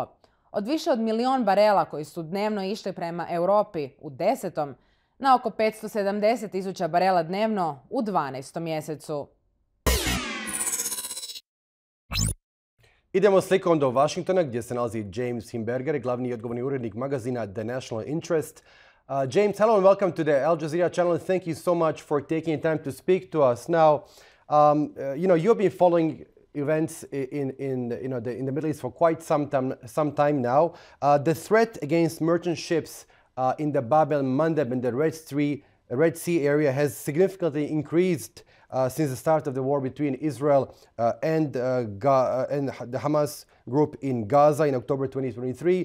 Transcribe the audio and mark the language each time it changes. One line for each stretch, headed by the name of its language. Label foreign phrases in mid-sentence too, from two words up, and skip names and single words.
Croatian: Od više od 1 milion barela koji su dnevno išli prema Europi u 10. na oko 570.000 barela dnevno u 12. mjesecu. Idemo slikom do Washingtona gdje se nalazi James Himberger, glavni i odgovorni urednik magazina The National Interest.
English: James, hello and welcome to the Al Jazeera channel. Thank you so much for taking time to speak to us. Now, you've been following events in the Middle East for quite some time now. The threat against merchant ships in the Bab el-Mandeb and the Red Sea area has significantly increased since the start of the war between Israel and the Hamas group in Gaza in October 2023.